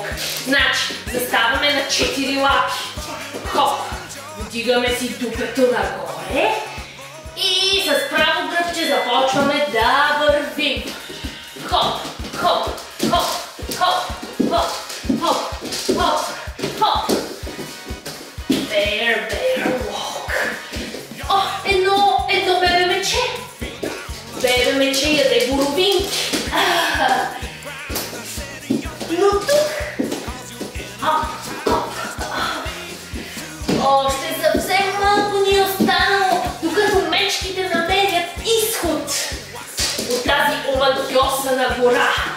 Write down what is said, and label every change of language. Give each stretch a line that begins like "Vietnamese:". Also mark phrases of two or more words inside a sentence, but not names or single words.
Bulgarian: Значи, заставаме на 4 лапи. Хоп! Вдигаме си дупето нагоре И с право гръбче започваме да вървим. Хоп, хоп, хоп, хоп, хоп, хоп, хоп, хоп.
English: Bear, bear walk.
Bulgarian: О, едно бебе мече. Бебе мече яде боровинки. Но тук. Още съвсем малко ни е останало, докато мечките намерят изход от тази омагьосана гора.